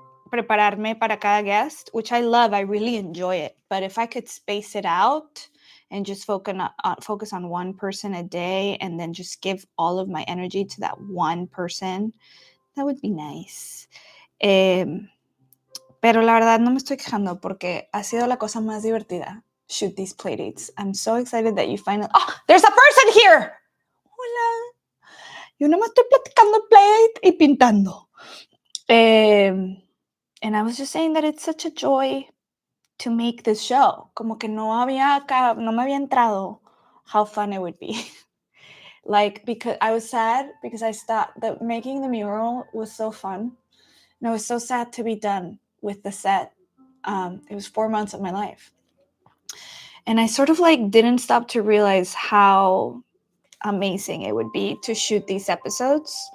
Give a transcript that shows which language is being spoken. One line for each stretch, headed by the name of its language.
Spanish: Prepararme para cada
English: guest, which I love. I really enjoy it. But if I could space it out and just focus on one person a day and then just give all of my energy to that one person, that would be nice.
Spanish: Pero la verdad no me estoy quejando porque ha sido la cosa más divertida.
English: Shoot these playdates. I'm so excited that you finally... Oh, there's a person here! Hola.
Spanish: Yo nomás estoy platicando playdate y pintando.
English: And I was just saying that it's such a joy to make this show.
Spanish: Como que no me había entrado
English: how fun it would be. Like, because I was sad because I thought that making the mural was so fun. And I was so sad to be done with the set. It was 4 months of my life. And I sort of like didn't stop to realize how amazing it would be to shoot these episodes.